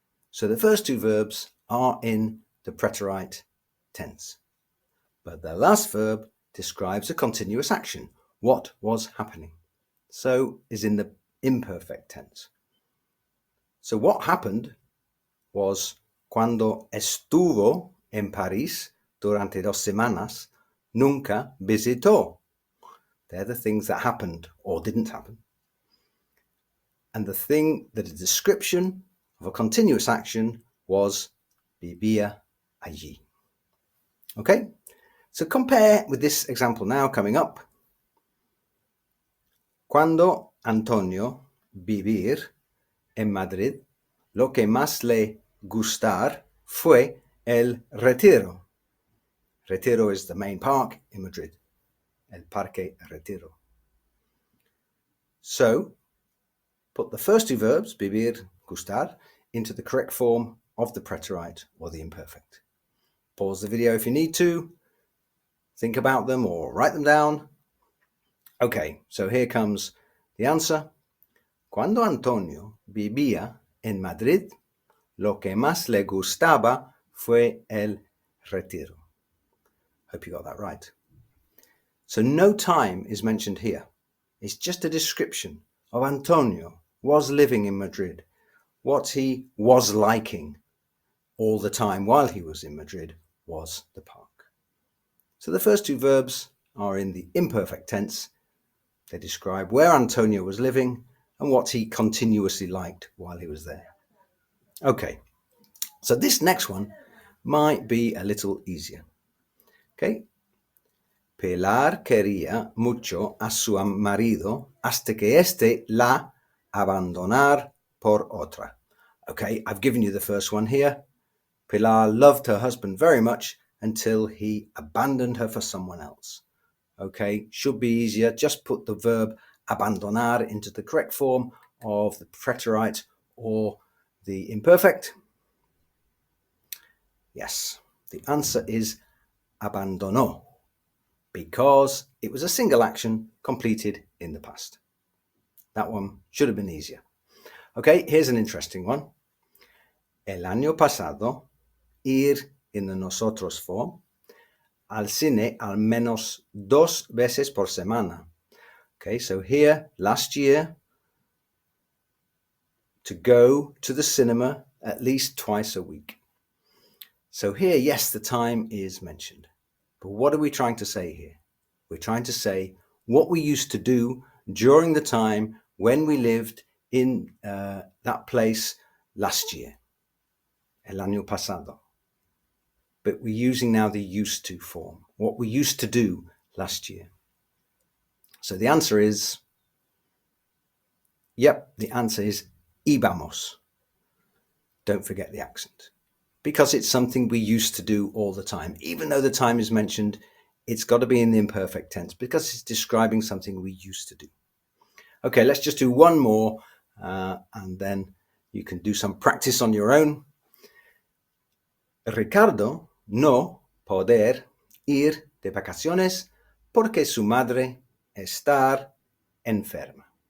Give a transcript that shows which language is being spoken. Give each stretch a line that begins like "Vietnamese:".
English: So the first 2 verbs are in the preterite tense. But the last verb describes a continuous action. What was happening? So is in the imperfect tense. So what happened was
Spanish: cuando estuvo en París durante 2 semanas, nunca visitó.
English: They're the things that happened or didn't happen. And the thing that is a description of a continuous action was
Spanish: vivía allí.
English: Okay, so compare with this example now coming up.
Spanish: Cuando Antonio vivir en Madrid, lo que más le gustar fue el Retiro.
English: Retiro is the main park in Madrid, el Parque Retiro. So, put the first 2 verbs, vivir, gustar, into the correct form of the preterite or the imperfect. Pause the video if you need to, think about them or write them down. Okay, so here comes the answer.
Spanish: Cuando Antonio vivía en Madrid, lo que más le gustaba fue el Retiro.
English: Hope you got that right. So no time is mentioned here. It's just a description of Antonio was living in Madrid, what he was liking all the time while he was in Madrid was the park. So the first 2 verbs are in the imperfect tense. They describe where Antonio was living and what he continuously liked while he was there. Okay, So this next one might be a little easier. Okay.
Spanish: Pilar quería mucho a su marido hasta que éste la abandonar por otra.
English: Okay, I've given you the first one here. Pilar loved her husband very much until he abandoned her for someone else. Okay, should be easier. Just put the verb abandonar into the correct form of the preterite or the imperfect. Yes, the answer is abandonó, because it was a single action completed in the past. That one should have been easier. Okay, here's an interesting one.
Spanish: El año pasado, ir
English: in the nosotros form,
Spanish: al cine al menos 2 veces por semana.
English: Okay, so here, last year, to go to the cinema at least twice a week. So here, yes, the time is mentioned. But what are we trying to say here? We're trying to say what we used to do during the time when we lived in that place last year.
Spanish: El año pasado.
English: But we're using now the used to form. What we used to do last year. So the answer is, the answer is íbamos. Don't forget the accent. Because it's something we used to do all the time. Even though the time is mentioned, it's got to be in the imperfect tense because it's describing something we used to do. Okay, let's just do one more and then you can do some practice on your own.
Spanish: Ricardo no poder ir de vacaciones porque su madre está enferma.